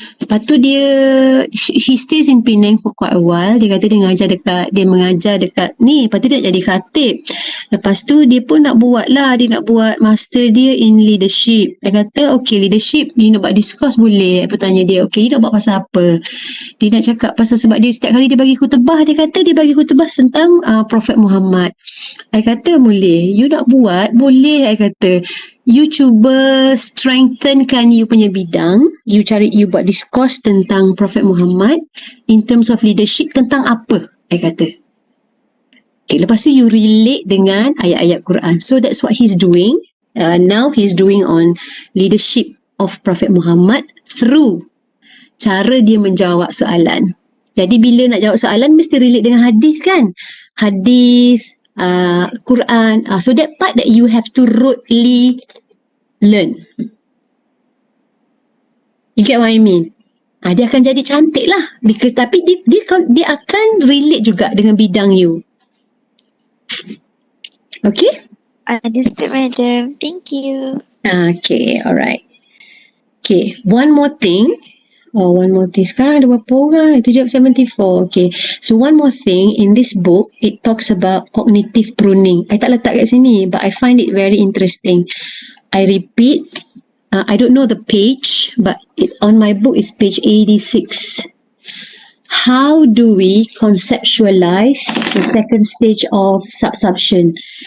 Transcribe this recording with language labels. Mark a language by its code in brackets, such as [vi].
[ms] Lepas tu [en] he stays in Penang for quite a while. [ms] Dia kata dia mengajar dekat ni. Lepas tu dia nak jadi khatib. Lepas tu dia pun nak buat master dia [en] in leadership. [ms] Dia kata okay, leadership you nak buat discourse boleh. Apa tanya dia, okay, you nak buat pasal apa? Dia nak cakap pasal, sebab dia setiap kali dia bagi khutbah, dia kata dia bagi khutbah tentang Prophet Muhammad. I kata boleh, you nak buat boleh. I kata you cuba strengthenkan you punya bidang, you buat discourse tentang Prophet Muhammad [en] in terms of leadership [ms] tentang apa, I kata. Okay, lepas tu you relate dengan ayat-ayat Quran. [en] So that's what he's doing. Now he's doing on leadership of Prophet Muhammad through [ms] cara dia menjawab soalan. Jadi bila nak jawab soalan mesti relate dengan hadis kan? Hadis, Quran. [en] So that part that you have to rotely learn. You get what I mean? [ms] Dia akan jadi cantik lah. Because tapi dia akan relate juga dengan bidang you. [en] Okay? Understood, madam. Thank you. Okay, alright. Okay, one more thing. [ms] Sekarang ada berapa orang? Itu jawab 74. [en] Okay, so one more thing. In this book, it talks about cognitive pruning. [ms] I tak letak kat sini, [en] but I find it very interesting. I repeat, I don't know the page, but on my book is page 86. How do we conceptualize the second stage of subsumption?